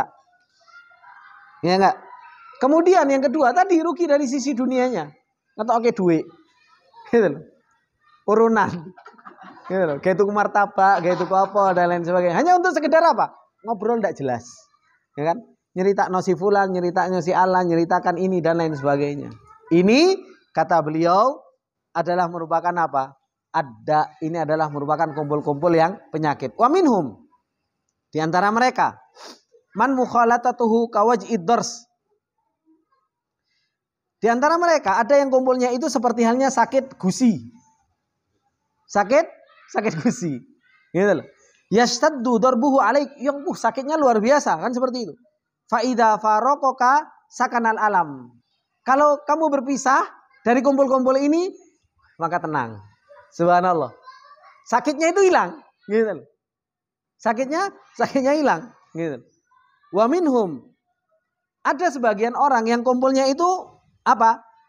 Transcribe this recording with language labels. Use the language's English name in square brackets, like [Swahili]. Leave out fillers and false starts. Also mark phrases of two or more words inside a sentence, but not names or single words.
[Indonesian] Ya enggak? Kemudian yang kedua tadi rugi dari sisi dunianya. [Javanese] Ngetokake duit. Gitu loh. Urunan. [Indonesian] Gitu loh. Kayak [Javanese] tuku martabak, [Indonesian] kayak [Javanese] tuku apa [Indonesian] dan lain sebagainya. Hanya untuk sekedar apa? Ngobrol enggak jelas. Ya kan? [Javanese] Nyeritakno si fulan, nyeritakno si alan, [Indonesian] nyeritakan ini dan lain sebagainya. Ini kata beliau adalah merupakan apa? Ini adalah merupakan kumpul-kumpul yang penyakit. [Arabic] ومنهم. [Indonesian] Di antara mereka [Arabic] من مخالطته كوجع الضرس. [Indonesian] Di antara mereka ada yang kumpulnya itu seperti halnya sakit gusi. Sakit gusi. Gitu loh. [Arabic] يشتد ضربه عليك, [Indonesian] yang sakitnya luar biasa, kan seperti itu. [Arabic] فإذا فارقك سكن الألم. [Indonesian] Kalau kamu berpisah dari kumpul-kumpul ini, maka tenang. Subhanallah. Sakitnya itu hilang, gitu loh. Sakitnya hilang, gitu. [Arabic] ومنهم, [Indonesian] ada sebagian orang yang kumpulnya itu apa?